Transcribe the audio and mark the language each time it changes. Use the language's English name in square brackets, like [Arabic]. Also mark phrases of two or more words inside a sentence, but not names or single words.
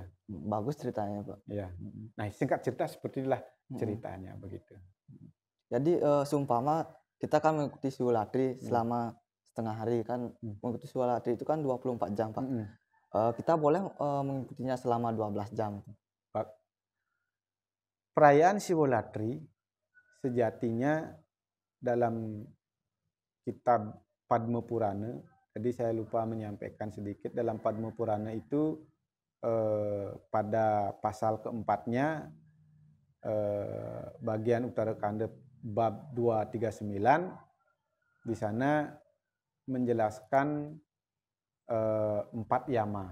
[Indonesian] Bagus ceritanya, Pak. Ya. Nah, singkat cerita seperti itulah ceritanya begitu. Jadi seumpama kita kan mengikuti Siwa Latri selama setengah hari kan, mengikuti Siwa Latri itu kan 24 jam, Pak. Kita boleh mengikutinya selama 12 jam. Pak, perayaan Siwa Latri sejatinya dalam kitab Padma Purana, tadi saya lupa menyampaikan sedikit, dalam Padma Purana itu pada pasal keempatnya bagian Uttara Kanda bab 239 di sana menjelaskan 4 yama.